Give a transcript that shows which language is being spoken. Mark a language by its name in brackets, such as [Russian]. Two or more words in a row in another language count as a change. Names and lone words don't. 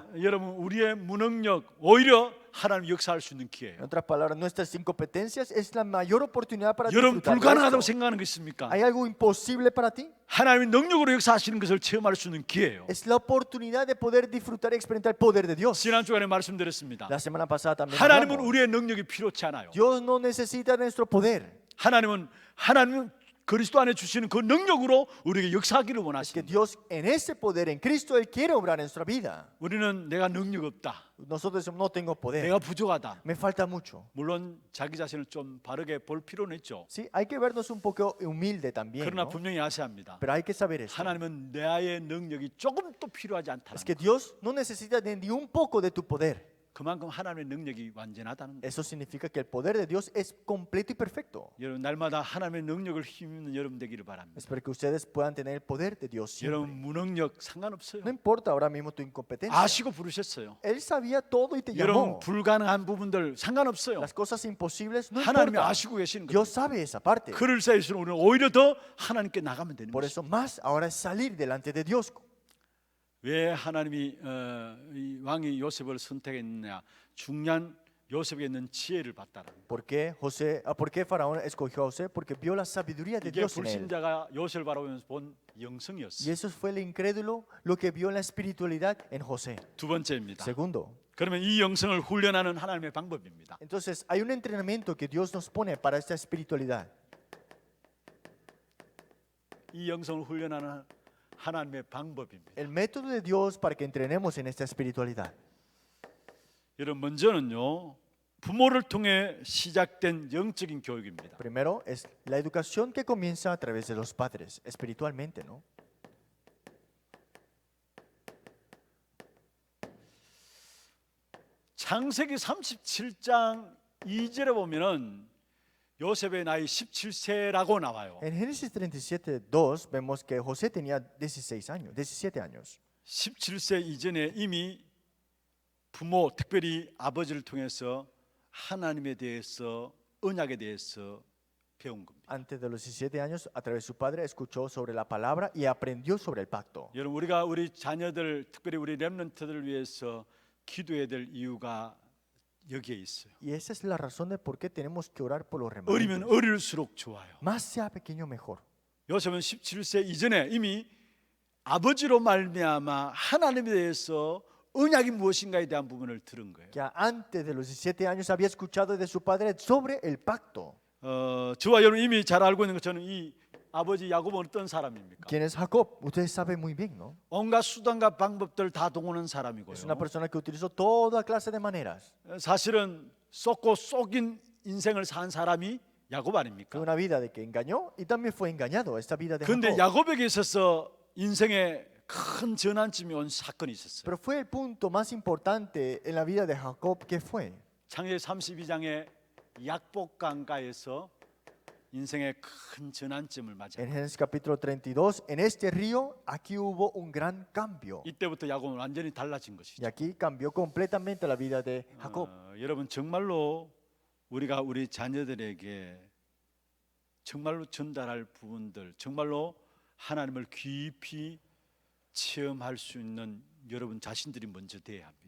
[Korean] 여러분 우리의 무능력 오히려 하나님 역사할 수 있는 [Spanish] En [Korean] 기회예요. [Spanish] otras palabras, nuestras incompetencias es la mayor oportunidad para [Korean] 여러분 [Spanish] disfrutar de [Korean] 불가능하다고 [Spanish] esto. [Korean] 생각하는 거 있습니까? [Spanish] ¿Hay algo imposible para ti? [Korean] 하나님이 능력으로 역사하시는 것을 체험할 수 있는 기회예요. [Spanish] Es la oportunidad de poder disfrutar y experimentar el poder de Dios. [Korean] 지난 주간에 말씀드렸습니다. [Spanish] La semana pasada también [Korean] 하나님은 [Spanish] hablamos. [Korean] 우리의 능력이 필요치 않아요. [Spanish] Dios no necesita de nuestro poder. [Korean] 하나님은 그리스도 안에 주시는 그 능력으로 우리에게 역사하기를 [Spanish] Que [Korean] 원하십니다. [Spanish] Dios en ese poder, en Cristo, Él quiere obrar en nuestra vida. [Korean] 우리는 내가 능력 없다, [Spanish] Nosotros decimos, no tengo poder, [Korean] 내가 부족하다. [Spanish] me falta mucho. [Korean] 물론 자기 자신을 좀 바르게 볼 필요는 있죠. [Spanish] Sí, hay que vernos un poco humilde también, [Korean] 그러나 [Spanish] ¿no? [Korean] 분명히 아셔야 합니다. [Spanish] Pero hay que saber eso. [Korean] 하나님은 나의 능력이 조금 또 필요하지 않다는 [Spanish] Es que [Korean] 것. [Spanish] Dios no necesita de ni un poco de tu poder. [Korean] 그만큼 하나님의 능력이 완전하다는 것. [Spanish] Eso significa que el poder de Dios es completo y perfecto. [Korean] 여러분 날마다 하나님의 능력을 힘입는 여러분 되기를 바랍니다. [Spanish] Espero que ustedes puedan tener el poder de Dios [Korean] 여러분 [Spanish] siempre. [Korean] 무능력 상관없어요. [Spanish] No importa ahora mismo tu incompetencia. [Korean] 아시고 부르셨어요. [Spanish] Él sabía todo y te [Korean] 여러분 [Spanish] llamó. [Korean] 불가능한 부분들 상관없어요. [Spanish] Las cosas imposibles no [Korean] 하나님이 [Spanish] importa. [Korean] 아시고 계시는 거예요. [Spanish] Dios sabe esa parte. [Korean] 그를 사이에서 우리는 오히려 더 하나님께 나가면 되는 [Spanish] Por [Korean] 거죠. [Spanish] eso más ahora es salir delante de Dios. [Korean] 왜 하나님이 이 왕이 요셉을 선택했느냐? 중요한 요셉에 있는 지혜를 봤다라는 거예요. [Spanish] ¿Por qué Faraón escogió a José? Porque vio la sabiduría de [Korean] 이게 [Spanish] Dios en él. [Korean] 불신자가 요셉을 바라보면서 본 [Spanish] Y [Korean] 영성이었어요. [Spanish] eso fue el incrédulo lo que vio en la espiritualidad en José. [Korean] 두 번째입니다. [Spanish] Segundo, [Korean] 그러면 이 영성을 훈련하는 하나님의 방법입니다. [Spanish] entonces hay un entrenamiento que Dios nos pone para esta espiritualidad. [Korean] 이 영성을 훈련하는 하나님의 방법입니다. [Spanish] El método de Dios para que entrenemos en esta espiritualidad. [Korean] 여러분 먼저는요. 부모를 통해 시작된 영적인 교육입니다. [Spanish] Primero es la educación que comienza a través de los padres, espiritualmente, ¿no? [Korean] 창세기 37장 2절에 보면은 요셉의 나이 17세라고 나와요. [Spanish] En Génesis 37:2 vemos que José tenía 16 años, 17 años. [Korean] 17세 이전에 이미 부모, 특별히 아버지를 통해서 하나님에 대해서 언약에 대해서 배운 겁니다. [Spanish] Antes de los 17 años, a través de su padre, escuchó sobre la palabra y aprendió sobre el pacto. [Korean] 여러분 우리가 우리 자녀들, 특별히 우리 렘넌트들을 위해서 기도해야 될 이유가 여기에 있어요. [Spanish] Y esa es la razón de por qué tenemos que orar por los [Korean] 어리면 [Spanish] remanentes. [Korean] 어릴수록 좋아요. [Spanish] Más sea pequeño, mejor. [Korean] 요셉은 17세 이전에 이미 아버지로 말미암아 하나님에 대해서 언약이 무엇인가에 대한 부분을 들은 거예요. [Spanish] Que antes de los 17 años había escuchado de su padre sobre el pacto. [Korean] 저와 여러분 이미 잘 알고 있는 것처럼 이 아버지 야곱은 어떤 사람입니까? [Spanish] ¿Quién es Jacob? Ustedes saben muy bien, ¿no? [Korean] 온갖 수단과 방법들 다 동원한 사람이고요. [Spanish] Es una persona que utilizó toda clase de maneras. [Korean] 사실은 쏟고 쏙인 인생을 산 사람이 야곱 [Spanish] Fue [Korean] 아닙니까? [Spanish] una vida de que engañó y también fue engañado. Esta vida de [Korean] 그런데 [Spanish] Jacob. [Korean] 야곱에게 있어서 인생의 큰 전환점이 온 사건이 있었어요. [Spanish] Pero fue el punto más importante en la vida de Jacob que fue. [Korean] 창세기 32장의 약복강가에서 인생의 큰 전환점을 [Spanish] En [Korean] 맞아요. [Spanish] Génesis capítulo 32, en este río, aquí hubo un gran cambio. [Korean] 이때부터 야곱은 완전히 달라진 [Spanish] Y [Korean] 것이죠. [Spanish] aquí cambió completamente la vida de Jacob. [Korean] 여러분 정말로 우리가 우리 자녀들에게 정말로 전달할 부분들, 정말로 하나님을 깊이 체험할 수 있는 여러분 자신들이 먼저 돼야 합니다.